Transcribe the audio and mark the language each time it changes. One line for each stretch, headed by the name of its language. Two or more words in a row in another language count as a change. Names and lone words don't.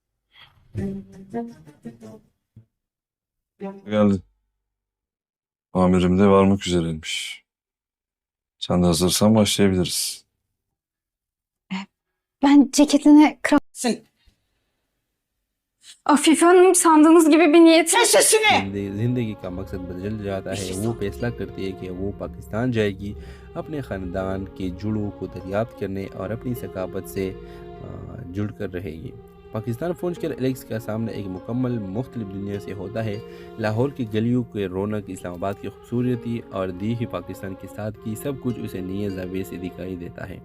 Turkish: Geldi. Amirim de varmak üzereymiş. Sen de hazırsan başlayabiliriz. Ben ceketine Sen Afife Hanım sandığınız gibi bir niyeti... sesini!
Urdu: زندگی کا مقصد بدل جاتا ہے۔ وہ فیصلہ کرتی ہے کہ وہ پاکستان جائے گی اپنے خاندان کے جڑوں کو دریافت کرنے اور اپنی ثقافت سے جڑ کر رہے گی. پاکستان پہنچ کر ایلیکس کا سامنا ایک مکمل مختلف دنیا سے ہوتا ہے. لاہور کی گلیوں کے رونق، اسلام آباد کی خوبصورتی اور دی ہی پاکستان کی سادگی، سب کچھ اسے نئے زاویے سے دکھائی دیتا ہے.